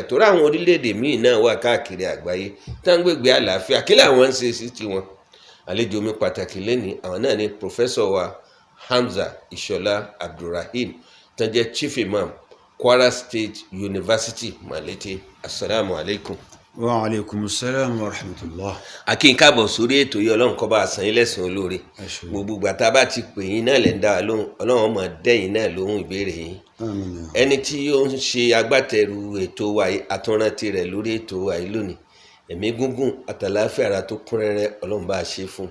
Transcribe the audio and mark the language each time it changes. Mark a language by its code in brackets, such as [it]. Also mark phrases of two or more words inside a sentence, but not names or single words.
[yo] Torí àwọn orílẹ̀-èdè míì náà wà káàkiri àgbáyé tá ń gbégbé àlàáfíà. Kí làwọn ń ṣe sí tiwọn? Àlejò mi pàtàkì lẹ́ni àwọn náà ni Professor wa Hamza Ishola Abdulrahim tó jẹ́ [en] Chief Imam [yo] Kwara State University Malete. [ar] السلام عليكم. وعليكم السلام ورحمة الله. [yo] Akin káàbọ̀ sórí ètò yìí, Ọlọ́run kó bá san yín lẹ́san olóore. Gbogbo ìgbà tá a bá ti pè yín náà lẹ́ ń dá wa lóhùn, Ọlọ́run máa dẹ́yìn náà lóhùn ìbéèrè yín. Àmín. Ẹni tí ó ń ṣe agbátẹrù ètò wa yìí, àtúnrántí rẹ̀ lórí ètò wa yìí lónìí, ẹ̀mí gúngùn àtàláfíà ara tó kún rẹ́rẹ́ Ọlọ́run bá ṣe fún.